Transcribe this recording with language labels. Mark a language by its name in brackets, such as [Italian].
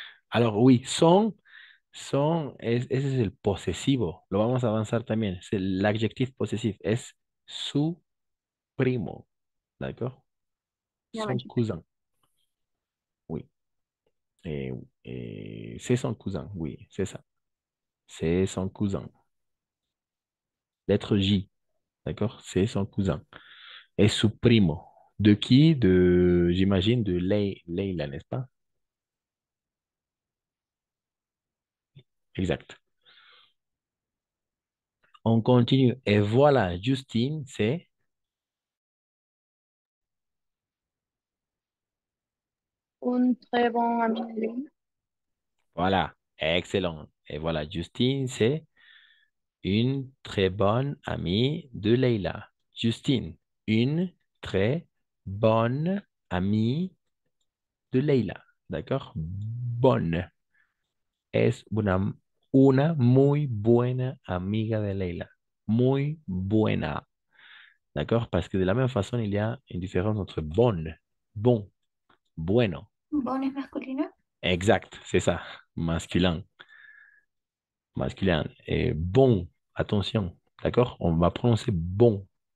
[French] Alors oui, [Spanish] ese es el posesivo. Lo vamos a avanzar también. [French] C'est l'adjectif possessif. [Spanish] Es su primo. [French] D'accord? [Spanish] Ya me Son chuté. [French] cousin. Oui. C'est son cousin. Oui, c'est ça. C'est son cousin. Lettre J. D'accord? C'est son cousin. Et [Spanish] su primo. [French] De qui? J'imagine, de Leila, n'est-ce pas? Exact. On continue. Et voilà, Justine, c'est... Un très bon ami de Lila. Voilà. Excellent. Et voilà, Justine, c'est une très bonne amie de Leila. Justine, une très bonne amie de Leila. D'accord? Bonne. [Spanish] Es una muy buena amiga de Leila. Muy buena. [French] D'accord? Parce que de la même façon, il y a une différence entre bonne, bon, bueno. [Spanish] Bon es masculino. [French] Exact, c'est ça. Masculin. Masculin. Et bon, attention. D'accord? On va prononcer bon.